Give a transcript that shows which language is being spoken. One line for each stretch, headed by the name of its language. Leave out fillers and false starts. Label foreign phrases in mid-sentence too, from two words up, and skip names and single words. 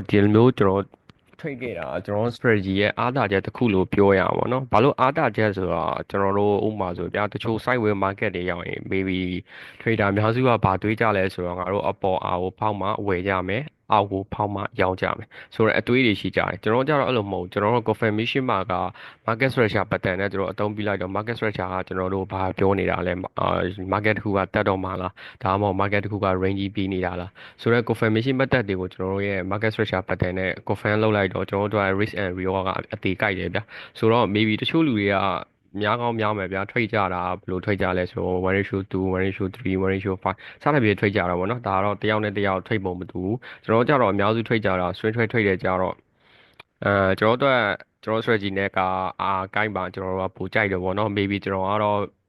Burmese: ဒီလိုမျိုးကျွန်တော် trade ခဲ့တာကျွန်တော် strategy ရဲ့အားသာချက်တစ်ခုလို့ပြောရအောင်ပေါ့နော်ဘာလို့အားသာချက်ဆိုတော့ကျွန်တော်တို့ဥပမာဆိုပြတချို့
English: sideway market
Burmese: တွေရောက်ရင်
English: maybe trader
Burmese: အများစုကဘာတွေးကြလဲဆိုတော့ငါတို့အပေါ်အားကိုဖောက် မှဝယ်ကြမယ်အောက်ကိုဖောက်မှရောင်းကြမယ်ဆိုတော့အတွေးတွေရှိကြတယ်ကျွန်တော်ကြတော့အဲ့လိုမဟုတ်ကျွန်တော်တို့ confirmation မှာက
English: market structure pattern
Burmese: နဲ့ကျွန်တော်အသုံးပြလိုက်တော့
English: market structure
Burmese: ကကျွန်တော်တို့ ဘာပြောနေတာလဲmarket တစ်ခုကတက်တော့မှာလားဒါမှမဟုတ် market တစ်ခုက range ပြီးနေတာလားဆိုတော့
English: confirmation method
Burmese: တွေကိုကျွန်တော်တို့ရဲ့
English: market structure pattern
Burmese: နဲ့ confirm လုပ်လိုက်တော့ကျွန်တော်တို့က
English: risk and reward
Burmese: ကအသေးကိုက်တယ်ဗျဆိုတော့ maybe တချို့လူတွေကများကောင်းများမယ်ဗျာ trade ကြတာဘယ်လို trade ကြလဲဆို1 ratio 2 1 ratio 3 1 ratio 5စသဖြင့် trade ကြတာပေါ့နော်ဒါကတော့တယောက်နဲ့တယောက် trade ပုံမတူဘူးကျွန်တော်ကြတော့အများစု trade ကြတာ
English: swing trade
Burmese: တွေကြတော့ကျွန်တော်တို့ကျွန်တော် strategy နဲ့ကကိုင်းပါကျွန်တော်တို့ကပိုကြိုက်တယ်ပေါ့နော် maybe ကျွန်တော်ကတော့